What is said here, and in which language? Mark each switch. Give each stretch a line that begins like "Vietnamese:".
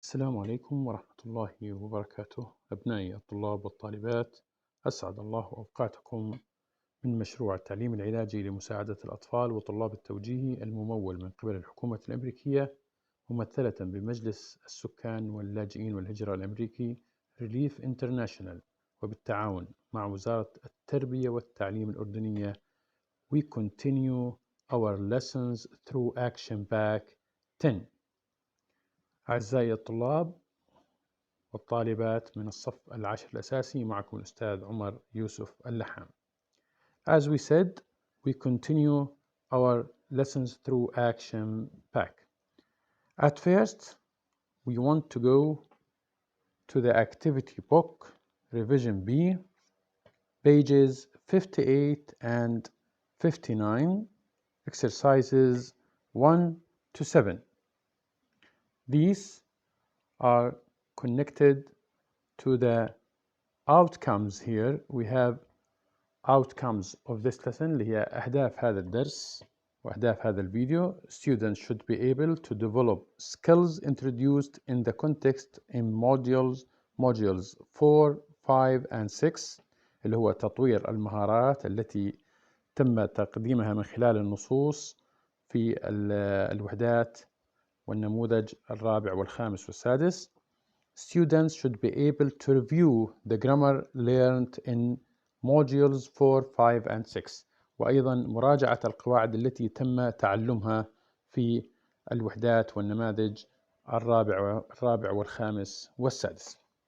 Arabic: السلام عليكم ورحمة الله وبركاته. أبنائي الطلاب والطالبات، أسعد الله أوقاتكم من مشروع التعليم العلاجي لمساعدة الأطفال وطلاب التوجيهي الممول من قبل الحكومة الأمريكية ممثلة بمجلس السكان واللاجئين والهجرة الأمريكي Relief International وبالتعاون مع وزارة التربية والتعليم الأردنية.
English: We continue our lessons through action pack 10.
Arabic: أعزائي الطلاب والطالبات من الصف العاشر الأساسي، معكم الأستاذ عمر يوسف اللحام.
English: As we said, we continue our lessons through action pack. At first, we want to go to the activity book, revision B, pages 58 and 59, exercises 1 to 7. These are connected to the outcomes here. We have outcomes of this lesson
Arabic: اللي هي أهداف هذا الدرس وأهداف هذا الفيديو.
English: Students should be able to develop skills introduced in the context in modules 4, 5 and 6
Arabic: اللي هو تطوير المهارات التي تم تقديمها من خلال النصوص في الوحدات والنموذج الرابع والخامس والسادس.
English: Students should be able to review the grammar learned in modules 4, 5 and 6
Arabic: وأيضا مراجعة القواعد التي تم تعلمها في الوحدات والنماذج الرابع والخامس والسادس.